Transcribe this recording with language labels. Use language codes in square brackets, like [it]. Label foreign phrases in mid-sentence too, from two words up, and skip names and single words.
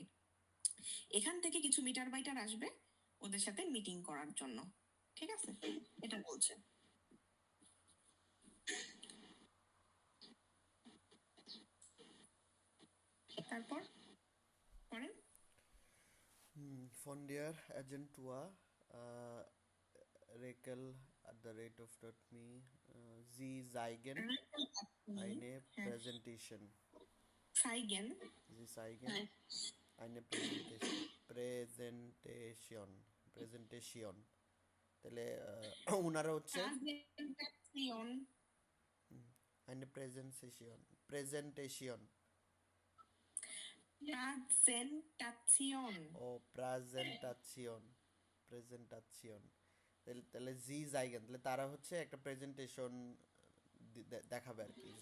[bn] এখান থেকে কিছু মিটার বাইটার আসবে ওদের সাথে মিটিং করার জন্য, ঠিক আছে, এটা বলছে। তারপর পড়েন। [de] Von der Agentur rekel@me Sie zeigen eine [bn] হ্যাঁ, [de] Präsentation. [bn] সাইগেন। [de] Sie zeigen eine Präsentation. [bn] তাহলে ওনারা হচ্ছে প্রেজেন্টেশন। [de] eine Präsentation [bn] প্রেজেন্টেশন। ও প্রেজেন্টেশন তাহলে তাহলে [de] Sie zeigen, [bn] তাহলে তারা হচ্ছে একটা প্রেজেন্টেশন দেখাবে আর কি।